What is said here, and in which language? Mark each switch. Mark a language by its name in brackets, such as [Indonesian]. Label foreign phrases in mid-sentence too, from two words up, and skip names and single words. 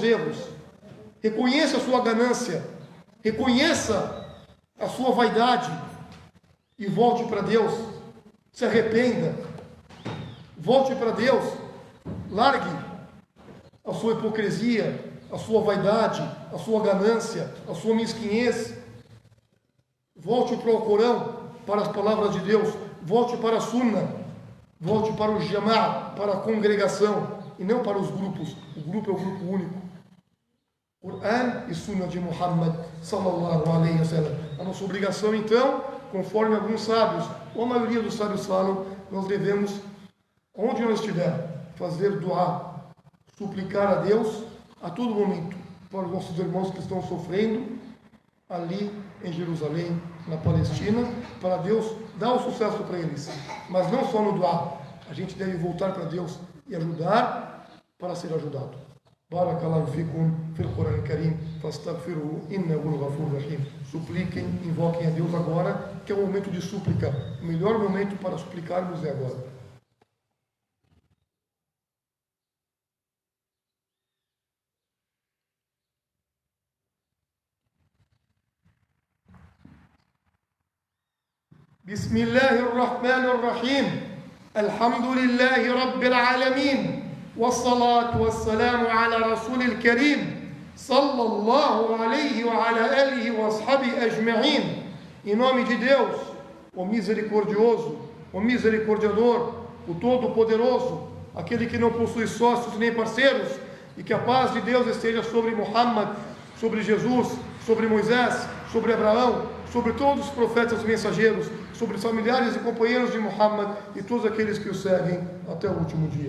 [Portuguese] erros, reconheça a sua ganância, reconheça a sua vaidade e volte para Deus, se arrependa, volte para Deus, largue a sua hipocrisia, a sua vaidade, a sua ganância, a sua mesquinhez, volte para o Alcorão, para as palavras de Deus, volte para a Sunna, volte para o Jama'a, para a congregação, e não para os grupos. O grupo é o grupo único. Coran e Sunna de Muhammad [Arabic] صلى الله عليه وسلم. [Portuguese] A nossa obrigação, então, conforme alguns sábios, ou a maioria dos sábios falam, nós devemos, onde nós estiver, fazer dua, suplicar a Deus a todo momento para os nossos irmãos que estão sofrendo ali em Jerusalém, na Palestina, para Deus dar o sucesso para eles. Mas não só no dua, a gente deve voltar para Deus e ajudar para ser ajudado. [Arabic] بارك الله فيكم في القرآن الكريم، فاستغفروه إنه غفور رحيم. [Portuguese] Supliquem, invoquem a Deus agora, que é o momento de súplica. O melhor momento para suplicarmos é agora. [Arabic] بسم الله الرحمن الرحيم الحمد لله رب العالمين والصلاة والسلام على رسول الكريم صلى الله عليه وعلى آله وأصحابه أجمعين. [Portuguese] Em nome de Deus, o misericordioso, o misericordiador, o todo-poderoso, aquele que não possui sócios nem parceiros, e que a paz de Deus esteja sobre Muhammad, sobre Jesus, sobre Moisés, sobre Abraão, sobre todos os profetas e mensageiros, sobre os familiares e companheiros de Muhammad e todos aqueles que o seguem até o último dia.